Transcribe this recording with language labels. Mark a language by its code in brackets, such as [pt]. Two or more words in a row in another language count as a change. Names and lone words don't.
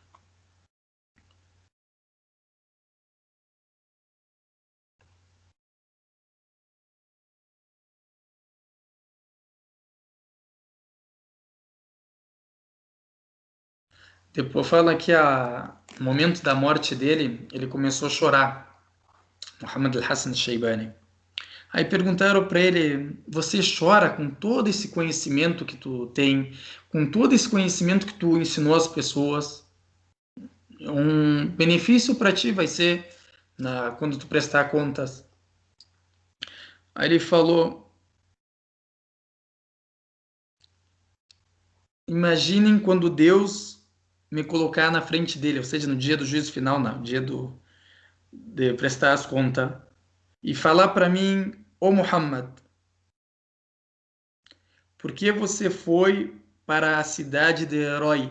[pt] Depois fala que no momento da morte dele, ele começou a chorar. Muhammad al-Hassan al-Shaybani. Aí perguntaram para ele, você chora com todo esse conhecimento que tu tem, com todo esse conhecimento que tu ensinou às pessoas? Um benefício para ti vai ser quando tu prestar contas. Aí ele falou, imaginem quando Deus me colocar na frente dele, ou seja, no dia do juízo final, no dia de prestar as contas, e falar para mim, ô Muhammad, por que você foi para a cidade de Herói?